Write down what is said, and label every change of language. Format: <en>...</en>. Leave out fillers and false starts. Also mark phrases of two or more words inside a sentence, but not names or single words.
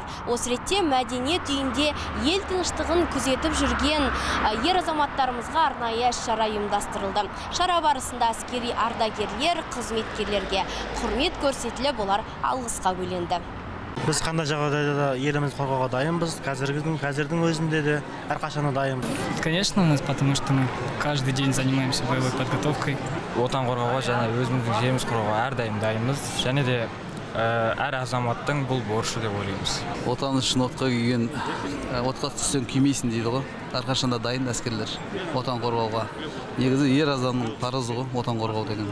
<kk>Осы ретте мәдениет үйінде ел тыныштығын күзетіп жүрген ер азаматтарымызға арнайы шара ұйымдастырылды. Шара барысында әскери ардагерлер, қызметкерлерге құрмет көрсетіліп, олар алғысқа бөленді. Біз қандай жағдайда да елімізді қорғауға дайынбыз, қазірдің өзінде де әрқашан дайын.</kk> <ru>Конечно, у нас, потому что мы каждый день занимаемся боевой подготовкой.</ru> <kk>Отан қорғауға және өзіміздің жеріміз қорғауға әрдайым дайынбыз. Және де әр азаматтың бұл борышы деп ойлаймыз. Отан үшін отқа күйген, отқа түссең күймейсің дейді ғой. Әрқашан да дайын әскерлер отан қорғауға. Негізі ер адамның парызы ғой отан қорғау деген.</kk>